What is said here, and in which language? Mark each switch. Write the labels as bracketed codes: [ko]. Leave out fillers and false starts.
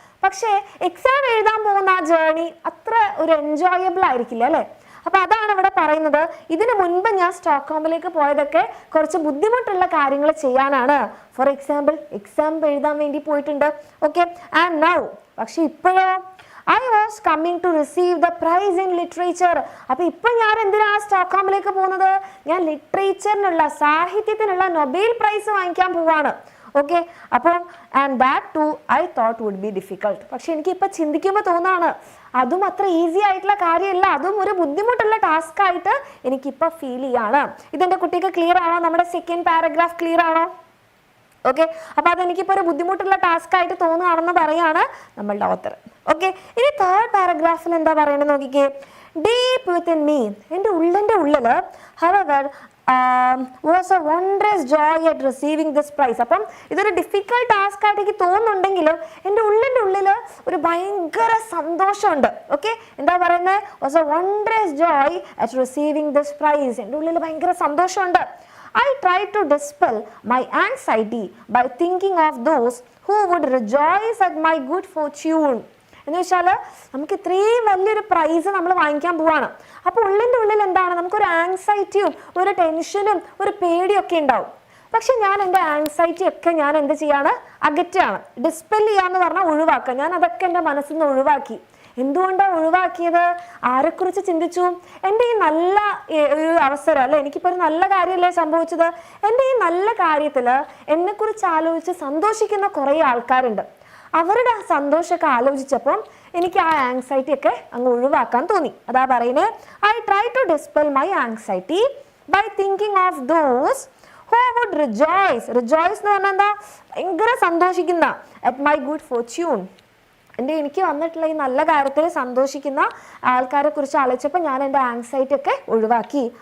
[ml] പക്ഷേ എക്സാം എഴുതാൻ പോകുന്ന ആ ജേർണി അത്ര ഒരു എൻജോയബിൾ ആയിരിക്കില്ല, അല്ലേ? അപ്പം അതാണ് ഇവിടെ പറയുന്നത്. ഇതിനു മുൻപ് ഞാൻ സ്റ്റോക്ക്ഹോമിലേക്ക് പോയതൊക്കെ കുറച്ച് ബുദ്ധിമുട്ടുള്ള കാര്യങ്ങൾ ചെയ്യാനാണ്. ഫോർ എക്സാമ്പിൾ, എക്സാം എഴുതാൻ വേണ്ടി പോയിട്ടുണ്ട്. ഓക്കെ, ആൻഡ് നൗ, പക്ഷെ ഇപ്പോഴോ [en] I was coming to receive the prize in literature. [ml] അപ്പോൾ ഇപ്പോൾ ഞാൻ എന്തിനാണ് സ്റ്റോക്ക്ഹോമിലേക്ക് പോകുന്നത്? ഞാൻ ലിറ്ററേച്ചറിനുള്ള, സാഹിത്യത്തിനുള്ള നൊബേൽ പ്രൈസ് വാങ്ങിക്കാൻ പോവാണ്. [en] Okay, അപ്പം and that too I thought would be difficult. [ml] പക്ഷെ എനിക്ക് ഇപ്പം ചിന്തിക്കുമ്പോൾ തോന്നാണ് അതും അത്ര ഈസി ആയിട്ടുള്ള കാര്യമല്ല, അതും ഒരു ബുദ്ധിമുട്ടുള്ള ടാസ്ക് ആയിട്ട് എനിക്കിപ്പോൾ ഫീൽ ചെയ്യാണ്. ഇതെൻ്റെ കുട്ടിക്ക് ക്ലിയർ ആണോ? നമ്മുടെ സെക്കൻഡ് പാരഗ്രാഫ് ക്ലിയർ ആണോ? ഓക്കെ, അപ്പോൾ അതെനിക്കിപ്പോൾ ഒരു ബുദ്ധിമുട്ടുള്ള ടാസ്ക് ആയിട്ട് തോന്നുകയാണെന്ന് പറയാണ് നമ്മളുടെ ഓത്തർ. ഓക്കെ, ഇനി തേർഡ് പാരഗ്രാഫിൽ എന്താ പറയണത് നോക്കിക്കേ. [en] deep within me, [ml] എൻ്റെ ഉള്ളിൽ [en] however was a wondrous joy at receiving this prize. [ml] അപ്പം ഇതൊരു ഡിഫിക്കൽട്ട് ടാസ്ക് ആയിട്ട് എനിക്ക് തോന്നുന്നുണ്ടെങ്കിലും എൻ്റെ ഉള്ളിൽ ഒരു ഭയങ്കര സന്തോഷമുണ്ട്. ഓക്കെ, എന്താ പറയുന്നത്? [en] was a wondrous joy at receiving this prize. [ml] എൻ്റെ ഉള്ളിൽ ഭയങ്കര സന്തോഷമുണ്ട്. [en] I tried to dispel my anxiety by thinking of those who would rejoice at my good fortune. [ml] എന്ന് വെച്ചാൽ നമുക്ക് ഇത്രയും വലിയൊരു പ്രൈസ് നമ്മൾ വാങ്ങിക്കാൻ പോവാണ്. അപ്പോൾ ഉള്ളിൽ എന്താണ്, നമുക്കൊരു ആങ്സൈറ്റിയും ഒരു ടെൻഷനും ഒരു പേടിയൊക്കെ ഉണ്ടാവും. പക്ഷെ ഞാൻ എൻ്റെ ആങ്സൈറ്റി ഒക്കെ ഞാൻ എന്ത് ചെയ്യാണ്? അകറ്റാണ്. ഡിസ്പെൽ ചെയ്യാന്ന് പറഞ്ഞാൽ ഒഴിവാക്കുക. ഞാൻ അതൊക്കെ എൻ്റെ മനസ്സിൽ നിന്ന് ഒഴിവാക്കി. എന്തുകൊണ്ടാണ് ഒഴിവാക്കിയത്? ആരെക്കുറിച്ച് ചിന്തിച്ചു? എൻ്റെ ഈ നല്ല ഒരു അവസരം അല്ലേ, എനിക്കിപ്പോൾ ഒരു നല്ല കാര്യമല്ലേ സംഭവിച്ചത്? എൻ്റെ ഈ നല്ല കാര്യത്തിൽ എന്നെക്കുറിച്ച് ആലോചിച്ച് സന്തോഷിക്കുന്ന കുറേ ആൾക്കാരുണ്ട്. അവരുടെ ആ സന്തോഷമൊക്കെ ആലോചിച്ചപ്പം എനിക്ക് ആ ആങ്സൈറ്റി ഒക്കെ അങ്ങ് ഒഴിവാക്കാൻ തോന്നി. അതാ പറയുന്നത്, [en] I try to dispel my anxiety by thinking of those who would rejoice. [ml] Rejoice എന്ന് പറഞ്ഞാൽ എന്താ? ഭയങ്കര സന്തോഷിക്കുന്ന, [en] at my good fortune. [ml] എനിക്ക് വന്നിട്ടുള്ള ഈ നല്ല കാര്യത്തിൽ സന്തോഷിക്കുന്ന ആൾക്കാരെ കുറിച്ച് ആലോചിച്ചപ്പോൾ ഞാൻ എൻ്റെ ആങ്സൈറ്റി ഒക്കെ ഒഴിവാക്കി.